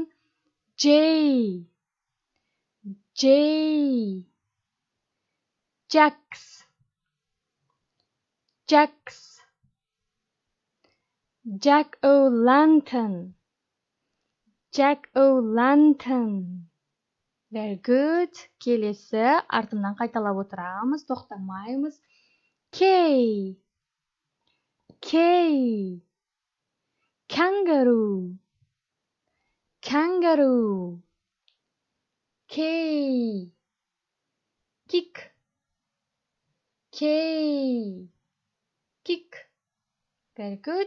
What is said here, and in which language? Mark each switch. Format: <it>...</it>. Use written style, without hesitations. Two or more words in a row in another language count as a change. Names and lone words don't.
<en>J, jacks, jack-o'-lantern. Very good.</en> <kk>Келесі артымнан қайталап отырамыз, тоқтамаймыз.</kk> <en>K, kangaroo, kick, Very good.</en>